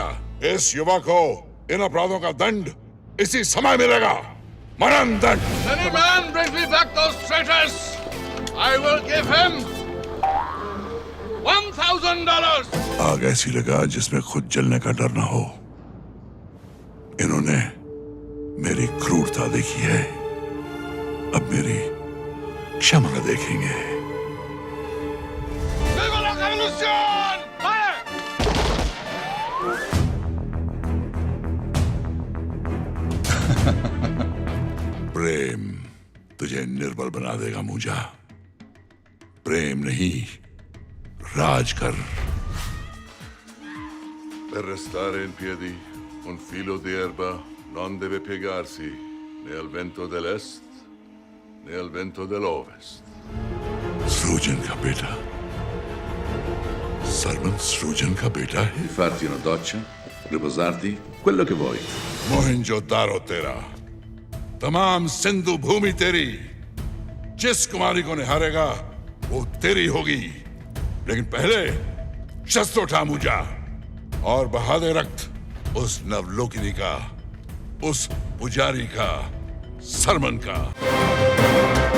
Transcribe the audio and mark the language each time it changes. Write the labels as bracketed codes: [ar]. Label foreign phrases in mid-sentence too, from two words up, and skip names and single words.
[hi] इस युवा को इन अपराधों का दंड इसी समय मिलेगा, मरण दंड। [en] Any man brings me back those traitors, I will give him $1,000. [hi] आग ऐसी लगा जिसमें खुद जलने का डर ना हो। इन्होंने मेरी क्रूरता देखी है, अब मेरी क्षमता देखेंगे। [es] Viva la revolución! Fire! [hi] प्रेम तुझे निर्बल बना देगा मूजा। प्रेम नहीं, राज कर। [it] Per restare in piedi, un filo di erba non deve piegarsi né al vento dell'est né al vento dell'ovest. [hi] सृजन का बेटा, सरमन सृजन का बेटा है। [it] Farti una doccia, riposarti, quello che vuoi. [hi] मोहनजोदारो तेरा, तमाम सिंधु भूमि तेरी। जिस कुमारी को निहारेगा वो तेरी होगी, लेकिन पहले शस्त्र उठा मूजा और बहा दे रक्त उस नवलोकिनी का, उस पुजारी का, सरमन का।